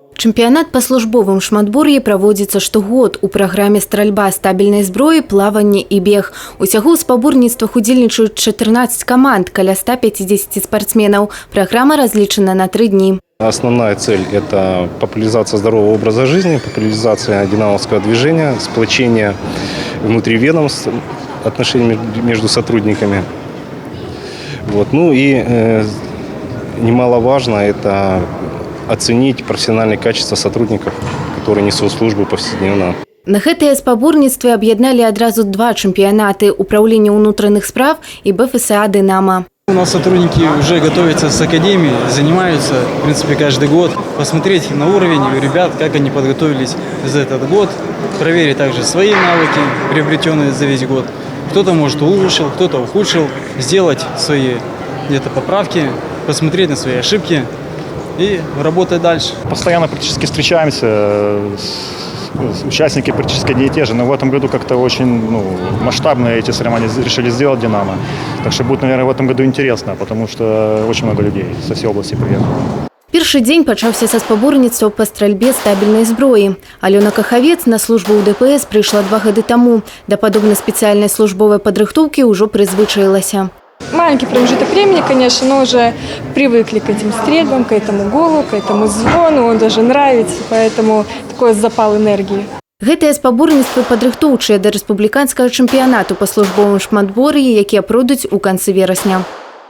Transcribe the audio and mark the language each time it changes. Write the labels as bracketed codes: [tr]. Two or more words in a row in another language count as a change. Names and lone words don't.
[be] Чэмпіянат па службовым шматбор'і праводзіцца штогод. У праграме стральба стабільнай зброі, плаванне і бег. Усяго ў спаборніцтвах удзельнічаюць 14 каманд, каля 150 спортсменаў. Программа разлічана на 3 дні. [ru] Основная цель – это популяризация здорового образа жизни, популяризация динамовского движения, сплочение внутри ведомств, отношений между сотрудниками. Ну и немаловажно – это оценить профессиональные качества сотрудников, которые несут службу повседневно. [be] На гэтыя спаборніцтвы аб'ядналі адразу 2 чэмпіянаты – [ru] Управление внутренних справ и БФСА «Динамо». У нас сотрудники уже готовятся с академии, занимаются, в принципе, каждый год. Посмотреть на уровень ребят, как они подготовились за этот год. Проверить также свои навыки, приобретенные за весь год. Кто-то, может, улучшил, кто-то ухудшил. Сделать свои где-то поправки, посмотреть на свои ошибки и работать дальше. Постоянно практически встречаемся, участники практически одни и те же, но в этом году как-то очень масштабно эти соревнования решили сделать «Динамо». Так что будет, наверное, в этом году интересно, потому что очень много людей со всей области приехало. [be] Першы дзень пачаўся са спаборніцтваў па стральбе стабільнай зброі. Алёна Кахавец на службу ў ДПС прыйшла 2 гады таму. Да падобнай спецыяльнай службовай падрыхтоўкі ўжо прызвычаілася. [ru] Маленький промежуток времени, конечно, но уже привыкли к этим стрельбам, к этому голу, к этому звону. Он даже нравится, поэтому такой запал энергии. [be] Гэтыя спаборніцтвы падрыхтоўчыя да рэспубліканскага чэмпіянату па службовым шматбор'і, якія пройдуць у канцы верасня.